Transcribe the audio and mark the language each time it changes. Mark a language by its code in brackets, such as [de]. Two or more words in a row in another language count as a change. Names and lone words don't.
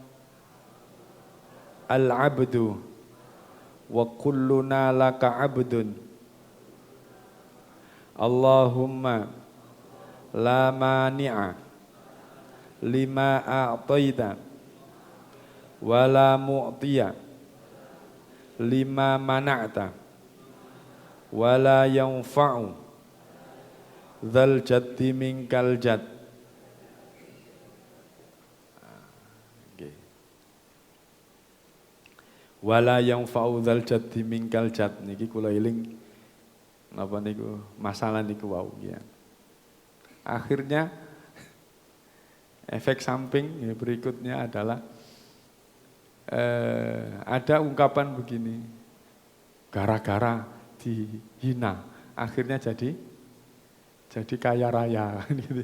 [ar] العبد وكلنا لك عبد اللهم لا مانع لما أعطيت ولا معطي لما منعت ولا ينفع ذا الجد منك الجد. ولا ينفع ذا الجد منك الجد [jv] niki kula eling napa niku masalah niku wau ya. [id] Akhirnya efek samping ya, berikutnya adalah ada ungkapan begini, gara-gara dihina akhirnya jadi kaya raya gitu.